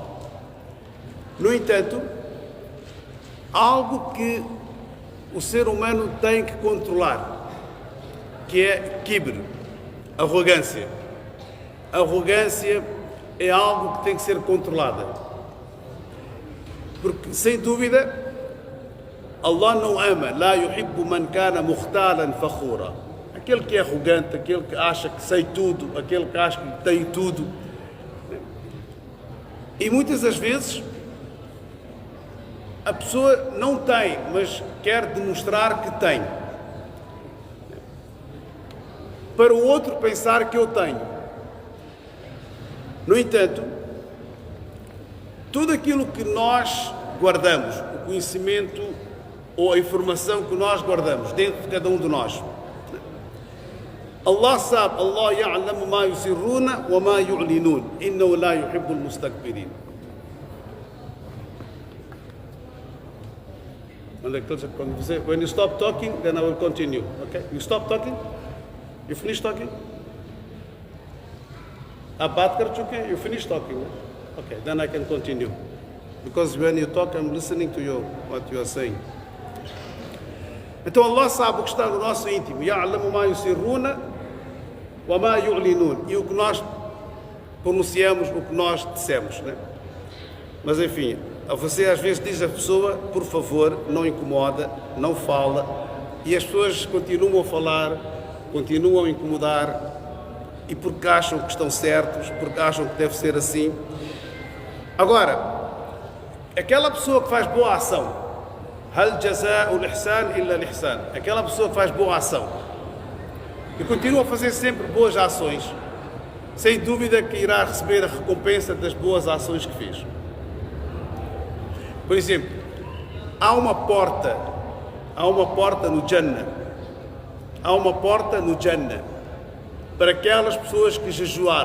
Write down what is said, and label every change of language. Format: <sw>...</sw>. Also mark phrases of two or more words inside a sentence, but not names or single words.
<pt>No entanto, algo que o ser humano tem que controlar, que é kibr, arrogância. A arrogância é algo que tem que ser controlada, porque sem dúvida Allah não ama,</pt> <ar>لا يحب من كان مختالا فخورا.</ar> <pt>Aquele que é arrogante, aquele que acha que sei tudo, aquele que acha que tem tudo. E muitas das vezes a pessoa não tem, mas quer demonstrar que tem, para o outro pensar que eu tenho. No entanto, tudo aquilo que nós guardamos, o conhecimento ou a informação que nós guardamos dentro de cada um de nós, Allah sabe,</pt> <ar>الله يعلم ما يسرون وما يعلنون إنه لا يحب المستكبرين.</ar> <en>When you stop talking, then I will continue. Okay? You stop talking? You finish talking?</en> <hi>आप बात कर चुके हैं?</hi> <en>You finish talking? Okay, then I can continue. Because when you talk, I'm listening to you, what you are saying.</en> <pt>Então Allah sabe o que está no nosso íntimo.</pt> <ar>يعلم ما يسرون وما يعلنون.</ar> <pt>E o que nós pronunciamos, o que nós dissemos, né? Mas enfim, você às vezes diz à pessoa, por favor, não incomoda, não fala, e as pessoas continuam a falar, continuam a incomodar, e porque acham que estão certos, porque acham que deve ser assim. Agora, aquela pessoa que faz boa ação,</pt> <ar>هل جزاء الإحسان إلا الإحسان,</ar> <pt>aquela pessoa que faz boa ação e continua a fazer sempre boas ações, sem dúvida que irá receber a recompensa das boas ações que fez. Por exemplo, há uma porta no Jannah, há uma porta no Jannah para aquelas pessoas que jejuaram.</pt>